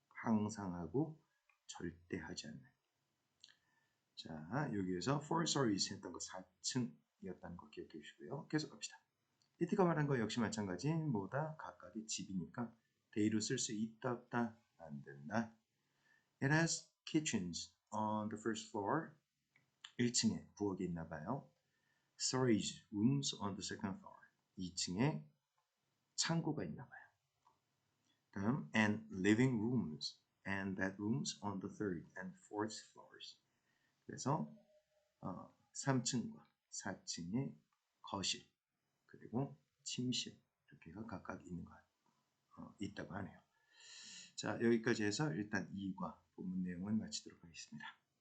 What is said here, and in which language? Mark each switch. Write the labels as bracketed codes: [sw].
[ko] 항상 하고 절대 하지 않는. 자, 여기에서 4 stories 했던 거 4층이었다는 거 기억해 주시고요. 계속 갑시다. 히트가 말한 거 역시 마찬가지. 뭐다? 각각의 집이니까 they로 쓸 수 있다 없다? 안 된다. [en] It has kitchens on the first floor. [ko] 1층에 부엌이 있나 봐요. [en] Storage rooms on the second floor. [ko] 2층에 창고가 있나 봐요. 다음 [en] and living rooms and bedrooms on the third and fourth floors. [ko] 그래서 3층과 4층에 거실 그리고 침실 이렇게가 각각 있는 것 있다고 하네요. 자, 여기까지 해서 일단 2과 본문 내용은 마치도록 하겠습니다.